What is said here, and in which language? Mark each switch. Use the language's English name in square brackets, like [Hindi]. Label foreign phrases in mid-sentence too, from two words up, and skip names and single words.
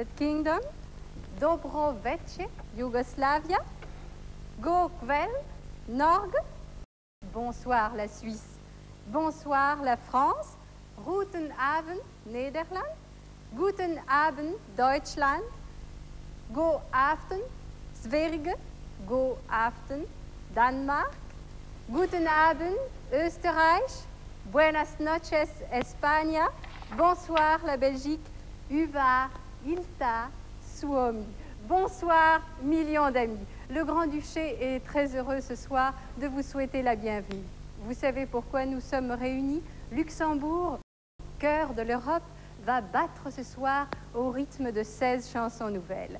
[Serbian] Kingdom, dobro večer Yugoslavia, [Norwegian] go kvel Norge, [French] bonsoir la Suisse, bonsoir la France, [German] guten Abend Nederland, guten Abend Deutschland, [Danish] go aften Sverige, go aften Danemark, [German] guten Abend Österreich, [Spanish] buenas noches España, [French] bonsoir la Belgique, [Finnish] Uva, Ilta, Suomi. [French] Bonsoir millions d'amis. Le Grand-Duché est très heureux ce soir de vous souhaiter la bienvenue. Vous savez pourquoi nous sommes réunis? Luxembourg, cœur de l'Europe, va battre ce soir au rythme de 16 chansons nouvelles.